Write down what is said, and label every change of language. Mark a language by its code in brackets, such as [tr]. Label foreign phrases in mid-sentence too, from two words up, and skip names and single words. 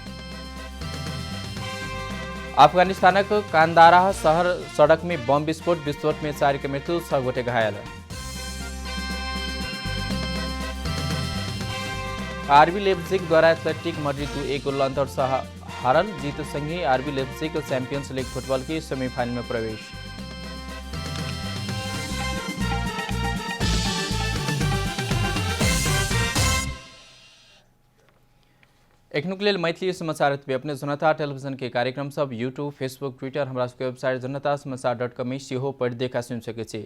[mai] अफगानिस्तानक कांदाराह शहर सड़क में बम विस्फोट में 4 की मृत्यु 6 गोटे घायल। आरबी लेप्जिग द्वारा एथलेटिक मैड्रिड 1 गोल अंतर से हारल जीत संगे आरबी लेप्जिग चैंपियंस लीग फुटबॉल की सेमीफाइनल में प्रवेश। एखनुक लेल मैथिली समाचार अपने जनता टेलीविजन के कार्यक्रम सब यूट्यूब फेसबुक ट्विटर हमारा वेबसाइट जनतासमाचार.com में सेहो पढ़ देखा सुन सके छी।